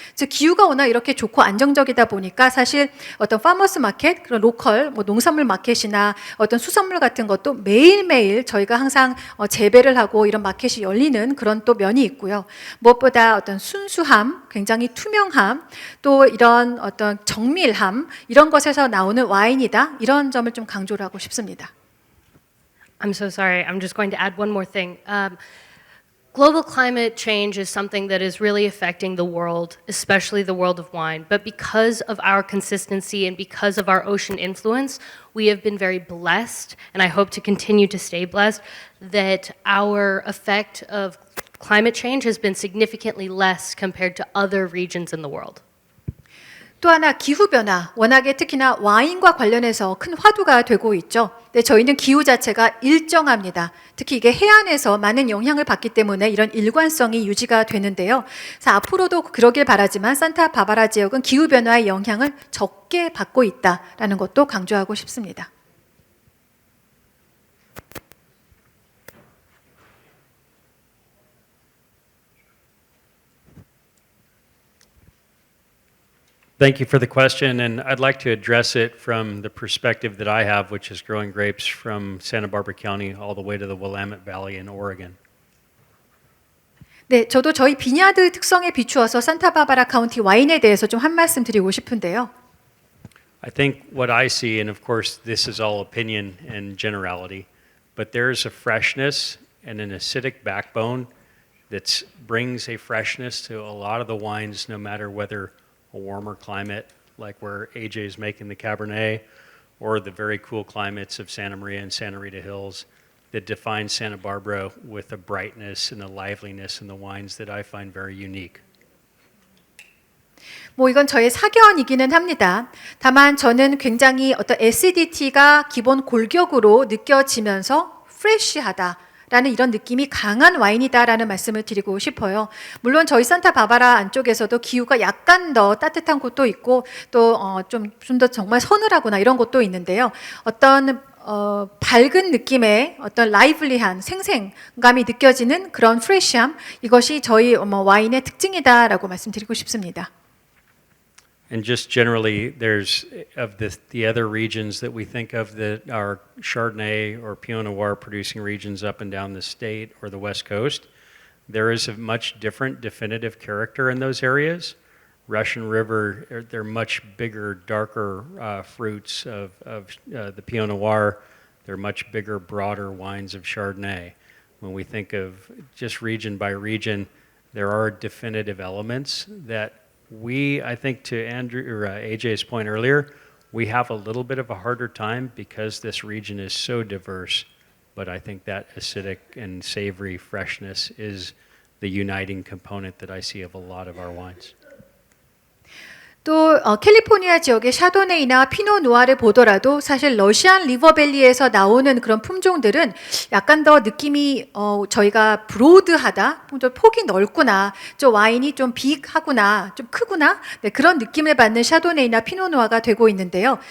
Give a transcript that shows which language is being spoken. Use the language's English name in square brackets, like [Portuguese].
[Korean] 즉 기후가 워낙 이렇게 좋고 안정적이다 보니까 사실 어떤 파머스 마켓, 그런 로컬 농산물 마켓이나 어떤 수산물 같은 것도 매일매일 저희가 항상 재배를 하고 이런 마켓이 열리는 그런 또 면이 있고요. 무엇보다 어떤 순수함, 굉장히 투명함, 또 이런 어떤 정밀함 이런 것에서 나오는 와인이다. 이런 점을 좀 강조를 하고 싶습니다. [English] I'm so sorry. I'm just going to add one more thing. Global climate change is something that is really affecting the world, especially the world of wine. But because of our consistency and because of our ocean influence, we have been very blessed, and I hope to continue to stay blessed, that our effect of climate change has been significantly less compared to other regions in the world. [Korean] 또 하나 기후변화, 워낙에 특히나 와인과 관련해서 큰 화두가 되고 있죠. 근데 저희는 기후 자체가 일정합니다. 특히 이게 해안에서 많은 영향을 받기 때문에 이런 일관성이 유지가 되는데요. 그래서 앞으로도 그러길 바라지만 산타바바라 지역은 기후변화의 영향을 적게 받고 있다라는 것도 강조하고 싶습니다. [English] Thank you for the question, and I'd like to address it from the perspective that I have, which is growing grapes from Santa Barbara County all the way to the Willamette Valley in Oregon. [Korean] 네, 저도 저희 비냐드 특성에 비추어서 산타바바라 카운티 와인에 대해서 좀 한 말씀 드리고 싶은데요. [English] I think what I see, and of course this is all opinion and generality, but there's a freshness and an acidic backbone that brings a freshness to a lot of the wines, no matter whether a warmer climate like where AJ is making the Cabernet, or the very cool climates of Santa Maria and Santa Rita Hills that define Santa Barbara with a brightness and a liveliness in the wines that I find very unique. [Korean] 뭐 이건 저의 사견이기는 합니다. 다만 저는 굉장히 어떤 acidity가 기본 골격으로 느껴지면서 프레쉬하다. 라는 이런 느낌이 강한 와인이다라는 말씀을 드리고 싶어요. 물론 저희 산타바바라 안쪽에서도 기후가 약간 더 따뜻한 곳도 있고 또 좀 더 정말 서늘하거나 이런 곳도 있는데요. 어떤 밝은 느낌의 어떤 라이블리한 생생감이 느껴지는 그런 프레시함 이것이 저희 와인의 특징이다라고 말씀드리고 싶습니다. [English] And just generally, there's of the other regions that we think of that are Chardonnay or Pinot Noir producing regions up and down the state or the West Coast, there is a much different definitive character in those areas. Russian River, they're much bigger, darker fruits of the Pinot Noir. They're much bigger, broader wines of Chardonnay. When we think of just region by region, there are definitive elements that I think to Andrew or AJ's point earlier, We have a little bit of a harder time because this region is so diverse, but I think that acidic and savory freshness is the uniting component that I see of a lot of our wines. [Korean] 또 캘리포니아 지역의 샤도네이나 피노 누아를 보더라도 사실 러시안 리버밸리에서 나오는 그런 품종들은 약간 더 느낌이 저희가 브로드하다, 좀 폭이 넓구나, 좀 와인이 좀 빅하구나, 좀 크구나, 네, 그런 느낌을 받는 샤도네이나 피노 누아가 되고 있는데요.